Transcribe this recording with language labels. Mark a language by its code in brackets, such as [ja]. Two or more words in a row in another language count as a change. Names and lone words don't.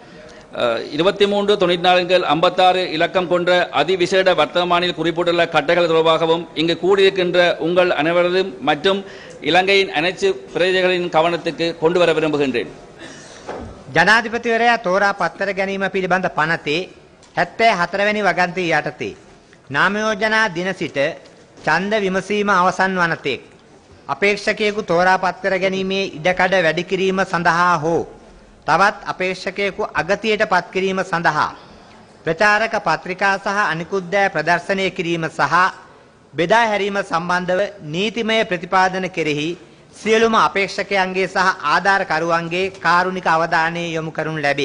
[ta] 2394/56 இலக்கம் கொண்ட அதிவிசேட வர்த்தமானில் குறிப்பிட்டுள்ள கட்டளைகள் தொடர்பாகவும் இங்கு கூடியிருக்கின்ற உங்கள் அனைவரதும் மற்றும் இலங்கையின் அனைத்து பிரஜைகளின் கவனத்துக்கு கொண்டு வர விரும்புகின்றேன். [si] ජනාධිපතිවරයා තෝරා පත්තර ගැනීම පිළිබඳ පනතේ 74 වෙනි වගන්තිය යටතේ නාම යෝජනා දින සිට ඡන්ද විමසීම අවසන් වන තෙක් අපේක්ෂකයෙකු තෝරා පත්තර ගැනීමේ ඉඩකඩ වැඩි කිරීම සඳහා හෝ තවත් අපේක්ෂකයෙකු අගතියට පත් කිරීම සඳහා ප්‍රචාරක පත්‍රිකා සහ අනිකුත් දෑ ප්‍රදර්ශනය කිරීම සහ බෙදා හැරීම සම්බන්ධව නීතිමය ප්‍රතිපාදන කෙරෙහි සියලුම අපේක්ෂකයන්ගේ සහ ආධාරකරුවන්ගේ කාරුණික අවධානය යොමු කරනු ලැබේ.